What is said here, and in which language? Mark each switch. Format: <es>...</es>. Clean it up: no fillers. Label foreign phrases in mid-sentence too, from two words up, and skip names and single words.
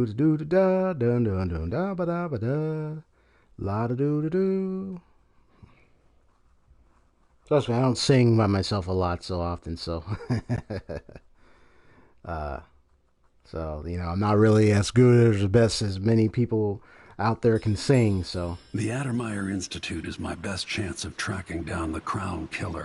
<en>do do da dun dun dun da ba da ba da, la da do do do. Trust me, I don't sing by myself a lot so often, so so you know, I'm not really as good or as best as many people out there can sing. So the Addermeyer Institute is my best chance of tracking down the Crown Killer.</en>